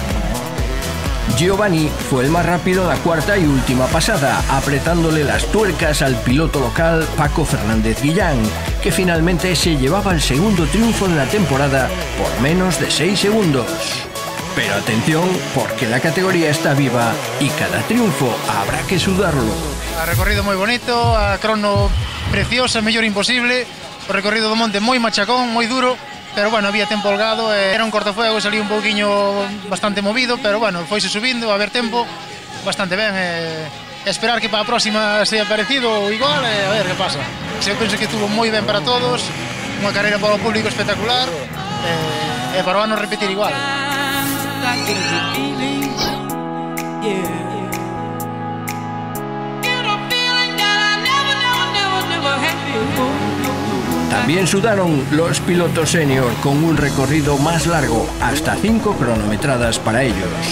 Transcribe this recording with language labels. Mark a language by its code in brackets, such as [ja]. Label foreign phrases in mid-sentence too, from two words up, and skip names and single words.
[es] Giovanni fue el más rápido en la cuarta y última pasada, apretándole las tuercas al piloto local Paco Fernández Guillán, que finalmente se llevaba el segundo triunfo de la temporada por menos de 6 segundos. Pero atención, porque la categoría está viva y cada triunfo habrá que sudarlo. [gl] A recorrido moi bonito, a crono preciosa, mellor imposible, o recorrido do monte moi machacón, moi duro, pero bueno, había tempo holgado, era un cortafuego, salía un pouquiño bastante movido, pero bueno, foise subindo, a ver tempo, bastante ben, esperar que para a próxima sea parecido ou igual, a ver que pasa. Eu penso que estuvo moi ben para todos, unha carreira para o público espectacular, e para o ano repetir igual. [es] También sudaron los pilotos senior con un recorrido más largo, hasta 5 cronometradas para ellos.